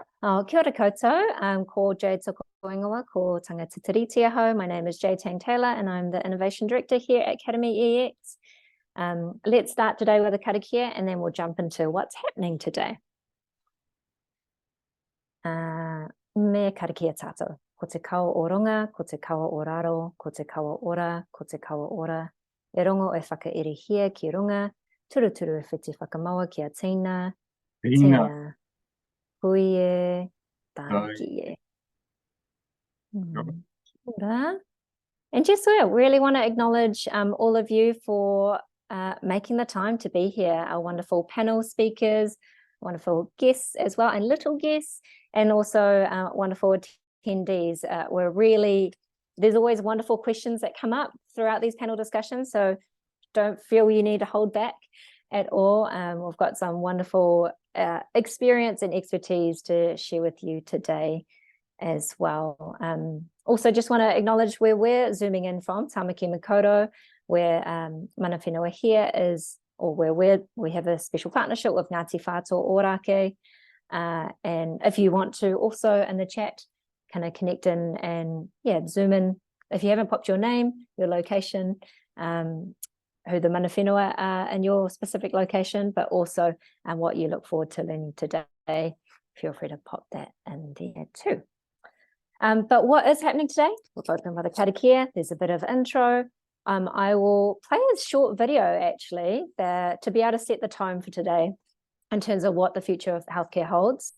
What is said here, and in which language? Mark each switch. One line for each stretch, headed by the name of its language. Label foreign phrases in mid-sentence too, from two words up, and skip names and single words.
Māori: Kia ora koutou, ko Jade Sokoingawa, ko Tangatitiri Aho.
English: My name is Jade Tang-Taylor and I'm the Innovation Director here at Academy EX. Let's start today with a karakia and then we'll jump into what's happening today.
Māori: Me karakia tātou. Ko te kaua o runga, ko te kaua o raro, ko te kaua ora, ko te kaua ora. E rongo e whakairihia ki runga, turuturu e whiti whakamaua ki a tīna, tīna, hui e, tāki e. Ora.
English: And just we really want to acknowledge all of you for making the time to be here, our wonderful panel speakers, wonderful guests as well, and little guests, and also wonderful attendees. There's always wonderful questions that come up throughout these panel discussions, so don't feel you need to hold back at all. We've got some wonderful experience and expertise to share with you today as well. Also just want to acknowledge where we're zooming in from, Tamaki Makaurau, where
Māori: mana whenua
English: here is, or where we have a special partnership with Ngāti Whātua Ōrākei. And if you want to also in the chat, kind of connect in and zoom in. If you haven't popped your name, your location, who the
Māori: mana whenua
English: are in your specific location, but also what you look forward to learning today, feel free to pop that in there too. But what is happening today? We'll open with a karakia. There's a bit of intro. I will play a short video actually to be able to set the tone for today in terms of what the future of healthcare holds.